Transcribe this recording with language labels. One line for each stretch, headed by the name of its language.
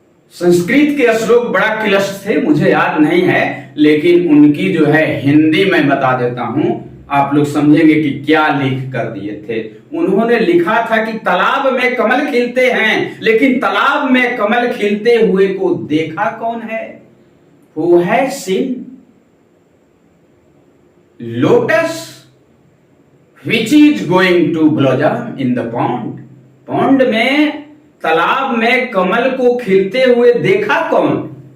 Hindi: संस्कृत के श्लोक बड़ा क्लिष्ट थे, मुझे याद नहीं है, लेकिन उनकी जो है हिंदी में बता देता हूं, आप लोग समझेंगे कि क्या लिख कर दिए थे। उन्होंने लिखा था कि तालाब में कमल खिलते हैं, लेकिन तालाब में कमल खिलते हुए को देखा कौन है?
English: Who has seen lotus which is going to blossom in the pond?
Hindi: Pond में, तालाब में कमल को खिलते हुए देखा कौन?